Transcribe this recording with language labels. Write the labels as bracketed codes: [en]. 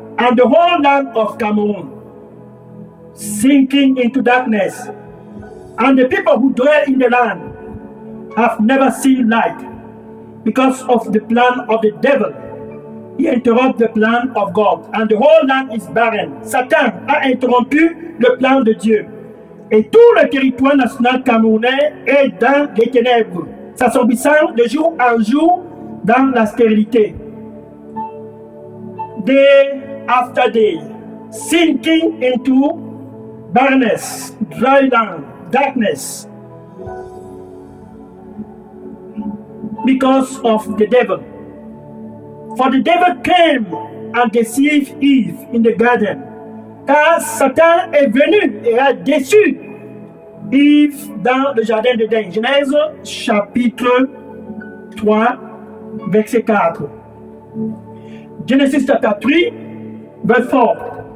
[en] And the whole land of Cameroon sinking into darkness. And the people who dwell in the land have never seen light because of the plan of the devil. He interrupted the plan of God, and the whole land is barren. [fr] Satan a interrompu le plan de Dieu. Et tout le territoire national camerounais est dans les ténèbres, s'assombrissant de jour en jour dans la stérilité. [en] Day after day, sinking into barrenness, dry land, darkness, because of the devil. For the devil came and deceived Eve in the garden. [fr] Car Satan est venu et a déçu Eve dans le jardin d'Éden. Genèse chapitre 3, verset 4. [en] Genesis chapter 3, verse 4.